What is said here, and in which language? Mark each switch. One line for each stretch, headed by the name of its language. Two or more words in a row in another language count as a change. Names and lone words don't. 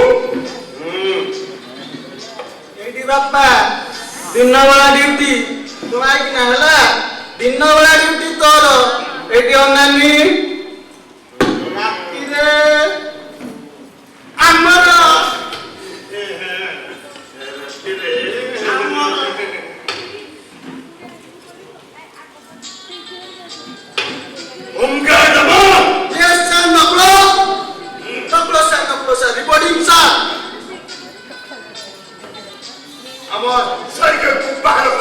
Odia: ଏଇଠି ବାପା ଦିନ ବେଳା ଡ୍ୟୁଟି ତୁ ଆଇକିନା ହେଲା ଦିନ ବେଳା ଡ୍ୟୁଟି ତୋର ଏଇଠି ଅନାନି ରାତିରେ ଆମର
English: Yes sir, Noklo sir, reporting sir.
Odia: ଆମର ସାଇକେଲକୁ ବାହାର କର।